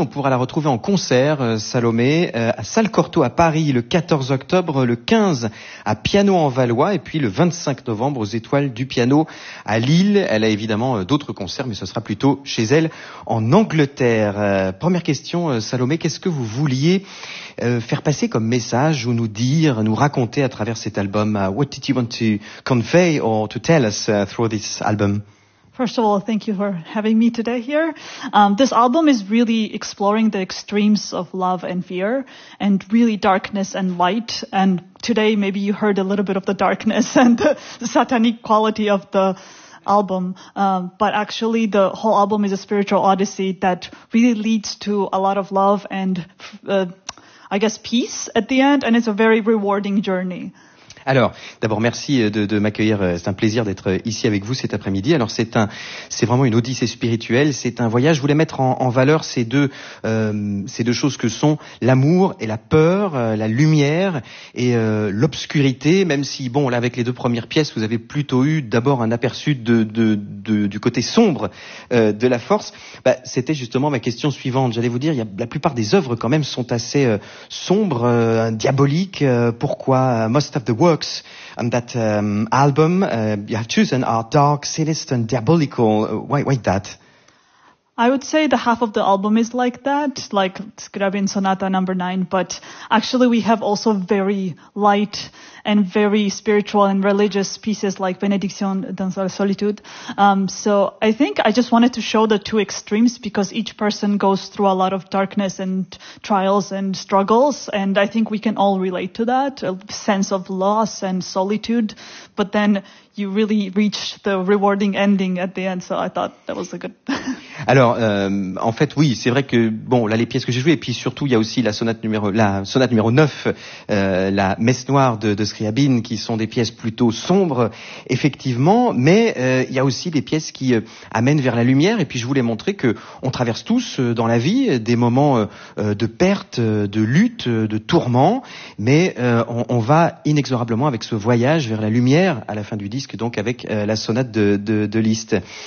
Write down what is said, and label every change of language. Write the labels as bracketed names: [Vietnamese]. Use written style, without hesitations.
[French] On pourra la retrouver en concert, Salomé, à Salle Cortot à Paris le 14 octobre, le 15 à Piano en Valois et puis le 25 novembre aux Étoiles du Piano à Lille. Elle a évidemment d'autres concerts, mais ce sera plutôt chez elle en Angleterre. Première question, Salomé, qu'est-ce que vous vouliez faire passer comme message ou nous dire, nous raconter à travers cet album? [English] What did you want to convey or to tell us through this album? First of all, thank you for having me today here. This album is really exploring the extremes of love and fear and really darkness and light. And today maybe you heard a little bit of the darkness and the satanic quality of the album, but actually the whole album is a spiritual odyssey that really leads to a lot of love and I guess peace at the end, and it's a very rewarding journey. [French] Alors, d'abord, merci de m'accueillir. C'est un plaisir d'être ici avec vous cet après-midi. Alors, c'est vraiment une odyssée spirituelle. C'est un voyage. Je voulais mettre en valeur ces deux choses que sont l'amour et la peur, la lumière et l'obscurité. Même si, bon, là, avec les deux premières pièces, vous avez plutôt eu d'abord un aperçu du côté sombre de la force. Bah, c'était justement ma question suivante. J'allais vous dire, la plupart des œuvres quand même sont assez sombres, diaboliques. Pourquoi [English] Most of the World works on that album you have chosen are dark, sinister, and diabolical. Why that? I would say the half of the album is like that, like Scriabin Sonata number 9, but actually we have also very light and very spiritual and religious pieces like Benediction dans la solitude. So I think I just wanted to show the two extremes because each person goes through a lot of darkness and trials and struggles. And I think we can all relate to that, a sense of loss and solitude. But then you really reach the rewarding ending at the end. So I thought that was a good... [French] Alors, en fait, oui, c'est vrai que, bon, là, les pièces que j'ai jouées, et puis surtout, il y a aussi la sonate numéro 9, la messe noire de Scriabine, qui sont des pièces plutôt sombres, effectivement, mais il y a aussi des pièces qui amènent vers la lumière, et puis je voulais montrer qu'on traverse tous dans la vie des moments de perte, de lutte, de tourment, mais on va inexorablement avec ce voyage vers la lumière à la fin du disque, donc avec la sonate de Liszt.